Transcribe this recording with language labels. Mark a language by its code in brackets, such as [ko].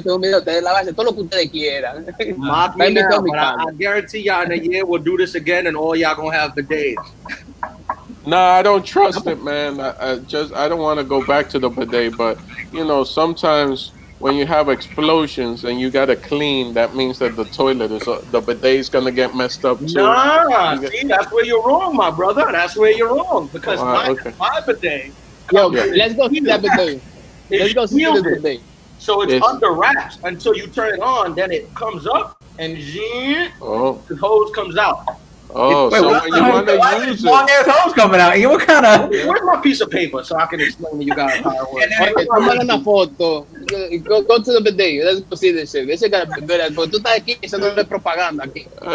[es] Ustedes lavarse todo lo que ustedes quieran. [en] I guarantee y'all in a year we'll do this again and all y'all gonna have bidets. Nah, I don't trust it, man. I don't want to go back to the bidet, but you know, sometimes when you have explosions and you gotta clean, that means that the bidet is gonna get messed up too. Nah, see, that's where you're wrong, my brother. That's where you're wrong because my bidet. Yo, let's go see that bidet. Let's go see this bidet. So it's under wraps until you turn it on, then it comes up and the hose comes out. Oh, so when you want to use it, long ass hose coming out. What kind of? Where's my piece of paper so I can explain to you guys how it works? Okay, [es] tomar una foto. [en] Go to the bidet. Let's go see this shit. This shit got a bidet. But [es] tú estás aquí haciendo propaganda aquí.